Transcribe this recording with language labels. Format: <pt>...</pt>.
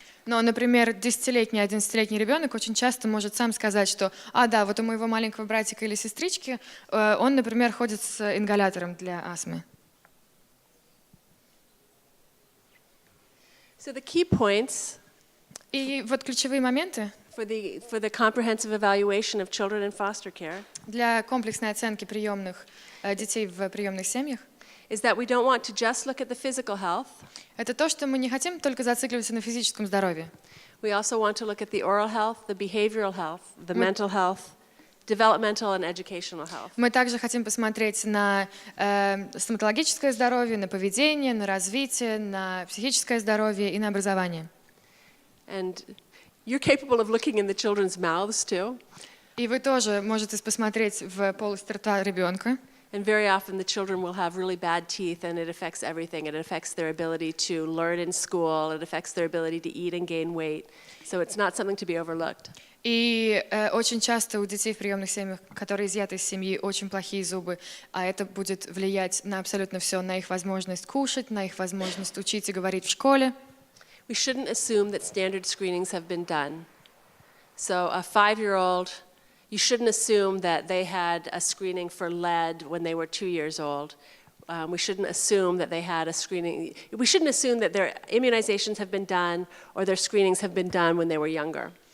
<ru>Но, например, 10-летний, 11-летний ребенок очень часто может сам сказать, что, да, вот у моего маленького братика или сестрички, он, например, ходит с ингалятором для астмы.</ru> <en>So the key points</en> <ru>И вот ключевые моменты</ru> <en>for the comprehensive evaluation of children in foster care</en> <ru>для комплексной оценки приемных детей в приемных семьях</ru> <en>is that we don't want to just look at the physical health.</en> <ru>это то, что мы не хотим только зацикливаться на физическом здоровье.</ru> <en>We also want to look at the oral health, the behavioral health, the mental health, developmental and educational health.</en> <ru>Мы также хотим посмотреть на стоматологическое здоровье, на поведение, на развитие, на психическое здоровье и на образование.</ru> <en>And you're capable of looking in the children's mouths too.</en> <ru>И вы тоже можете посмотреть в полость рта ребенка.</ru> <en>And very often the children will have really bad teeth and it affects everything. It affects their ability to learn in school. It affects their ability to eat and gain weight. So it's not something to be overlooked.</en> <ru>И очень часто у детей в приемных семьях, которые изъяты из семьи, очень плохие зубы, а это будет влиять на абсолютно все, на их возможность кушать, на их возможность учить и говорить в школе.</ru> <en>We shouldn't assume that standard screenings have been done. So a 5-year-old, you shouldn't assume that they had a screening for lead when they were 2 years old. We shouldn't assume that they had a screening. We shouldn't assume that their immunizations have been done or their screenings have been done when they were younger.</en>